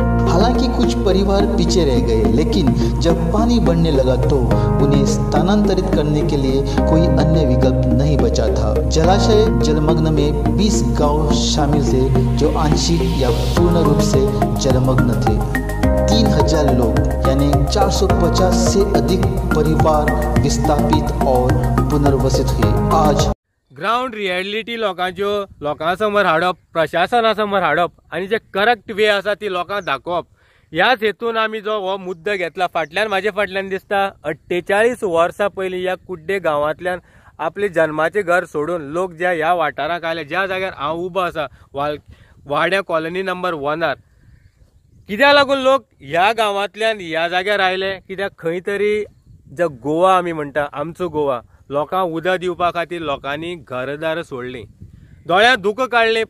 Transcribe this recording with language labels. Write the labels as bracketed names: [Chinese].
[Hindi] हालांकि कुछ परिवार पीछे रह गए, लेकिन जब पानी बढ़ने लगा तो उन्हें स्थानांतरित करने के लिए कोई अन्य विकल्प नहीं बचा था। जलाशय जलमग्न में 20 गांव शामिल थे जो आंशिक या पूर्ण रूप से जलमग्न थे। 3000 लोग यानी 450 से अधिक परिवार विस्थापित और पुनर्वसित हुए। आज [Konkani] ग्राउंड रियलिटी लोकां समोर हाडप, प्रशासना समोर हाडप आणि जे करेक्ट वे आसा ती लोकांक दाखोवप, ह्याच हेतून आमी जो हो मुद्दो घेतला। म्हाजे फाटल्यान दिसता 48 वर्सां पयलीं ह्या कुड्डे गांवांतल्यान आपले जन्माचे घर सोडून लोक ज्या ह्या वाठाराक आयले, ज्या जाग्यार हांव उबो आसा वाड्या कॉलनी नंबर 1 कित्याक लागून लोक ह्या गांवांतल्यान ह्या जाग्यार आयले, कित्याक खंय तरी जो गोवा आमी म्हणटा आमचो गोवा, लोकांक उदक दिवपा खातीर लोकांनी घरदार सोडलीं, दोळ्यांत दुख काडलें।